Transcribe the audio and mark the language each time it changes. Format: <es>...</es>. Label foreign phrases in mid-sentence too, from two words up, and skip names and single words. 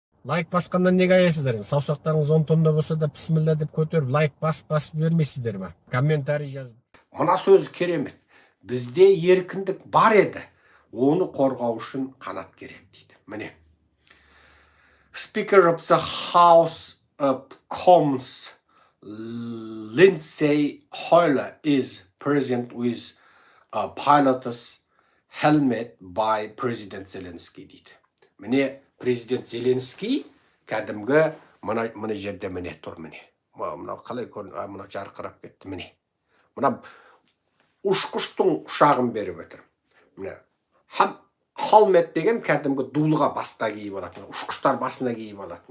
<kk>Лайк басқандан неге аяйсыздар? Саусақтарыңыз 10 тонна болса да бісміллә деп көтеріп, лайк басып бермейсіздер ме? Комментарий жазып. Мына сөз керемет. Бізде еркіндік бар еді. Оны қорғау үшін қанат керек дейді. Міне.</kk> <en>Speaker of the House of Commons Lindsay Hoyle is present with a pilot's helmet by President Zelensky дейді.</en> <kk>Міне президент Зеленский кәдімгі мына жерде міне тұр міне. Мына қалай мына жарқырап кетті міне. Мына ұшқыштың ұшағын беріп отыр. Міне helmet деген кәдімгі дулыға басқа киіп алатын, ұшқыштар басына киіп алатын.</kk>